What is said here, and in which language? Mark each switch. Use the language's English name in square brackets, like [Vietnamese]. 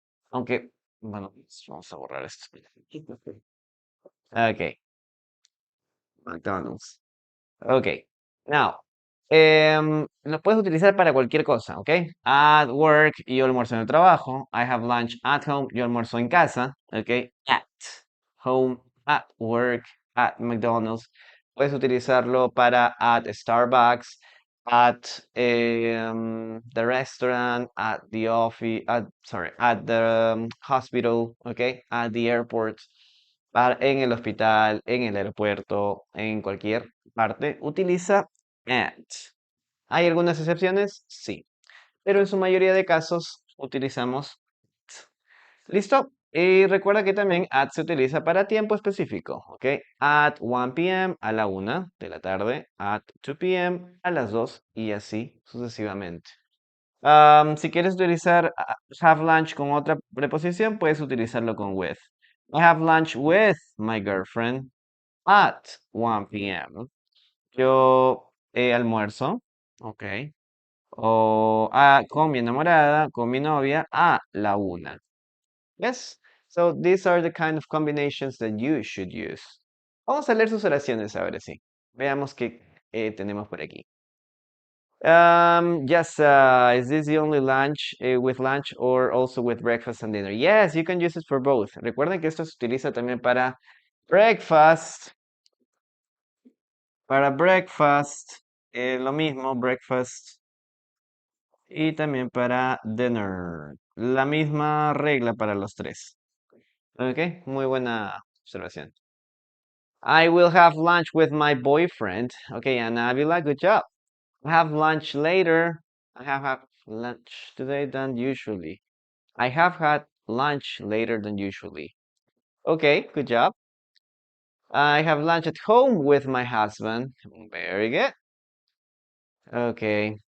[Spanish] Aunque, bueno, vamos a borrar esto. Ok, McDonald's. Ok, now, lo puedes utilizar para cualquier cosa, ¿ok? [English] At work, [Spanish] yo almuerzo en el trabajo. [English] I have lunch at home, [Spanish] yo almuerzo en casa, [English] ¿ok? At home, at work, at McDonald's. [Spanish] Puedes utilizarlo para [English] at Starbucks, at the restaurant, at the office, at the hospital, ¿ok? At the airport, [Spanish] en el hospital, en el aeropuerto, en cualquier parte, utiliza at. ¿Hay algunas excepciones? Sí, pero en su mayoría de casos utilizamos at. ¿Listo? Y recuerda que también at se utiliza para tiempo específico, ¿ok? [English] At 1 p.m. [Spanish] a la 1 de la tarde, [English] at 2 p.m. [Spanish] a las 2 y así sucesivamente. Si quieres utilizar have lunch con otra preposición, puedes utilizarlo con with. [English] I have lunch with my girlfriend at 1 p.m. [Spanish] Yo almuerzo, ok. O con mi enamorada, con mi novia a la 1. [English] Yes. So these are the kind of combinations that you should use. [Spanish] Vamos a leer sus oraciones ahora sí. Veamos qué tenemos por aquí. [English] Yes, is this the only lunch with lunch or also with breakfast and dinner? Yes, you can use it for both. [Spanish] Recuerden que esto se utiliza también breakfast, para breakfast, lo mismo, breakfast, Y también para dinner. La misma regla para los tres. Ok, muy buena observación. [English] I will have lunch with my boyfriend. Okay, and Avila, good job. I have lunch later. I have had lunch today than usually. I have had lunch later than usually. Okay, good job. I have lunch at home with my husband. Very good. Okay.